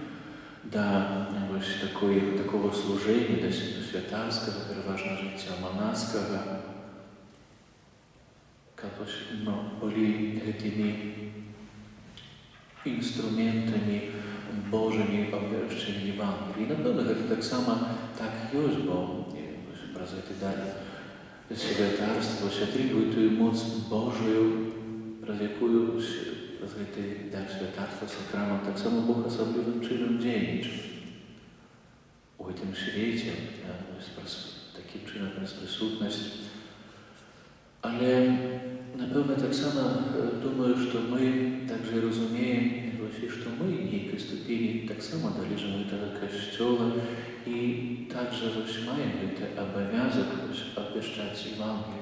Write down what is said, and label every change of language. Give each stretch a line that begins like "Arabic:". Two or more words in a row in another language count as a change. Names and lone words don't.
Ukrainian: до такого служення, до святарського, переважно життя монашського, були тими інструментами Божими обвіщення Євангелії. Напевно, це так само так є, бо про цей дар святарства отримує ту моць Божою, про яку цей дар святарства сакрамент так само Бог особливим чином діє у цьому світі, таким чином присутність. Але, напевно, так само думаю, що ми також розуміємо, що ми в некой ступені так само належимо до того Костюла і також маємо цей обов'язок обвіщати Євангеліє.